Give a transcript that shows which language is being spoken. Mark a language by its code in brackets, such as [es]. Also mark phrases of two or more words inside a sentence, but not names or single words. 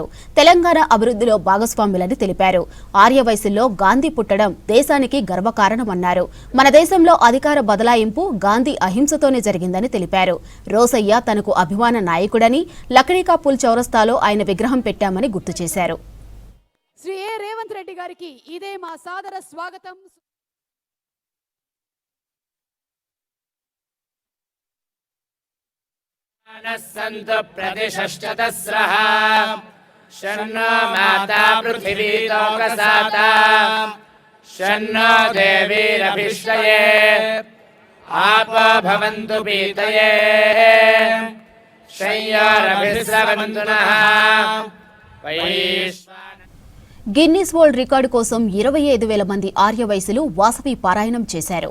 [te] తెలంగాణ అభివృద్ధిలో భాగస్వాములని తెలిపారు. ఆర్యవైశ్యుల్లో గాంధీ పుట్టడం దేశానికి గర్వకారణమన్నారు. మన దేశంలో అధికార బదలాయింపు గాంధీ అహింసతోనే జరిగిందని తెలిపారు. రోసయ్య తనకు అభిమాన నాయకుడని, లక్డీకాపూల్ చౌరస్తాలో ఆయన విగ్రహం పెట్టామని గుర్తు చేశారు. శ్రీ రేవంత్ రెడ్డి గారికి ఇదే మా సాదర స్వాగతం. [sa] सन्तु प्रतिशश्चतस्रः शन्नो माता पृथिवी लोकसाता शन्नो देवीरभिष्टये आपो भवन्तु पीतये शय्यारभिस्रवन्तु नः [te] గిన్నీస్ వరల్డ్ రికార్డు కోసం 25,000 మంది ఆర్యవైశ్యులు వాసవి పారాయణం చేశారు.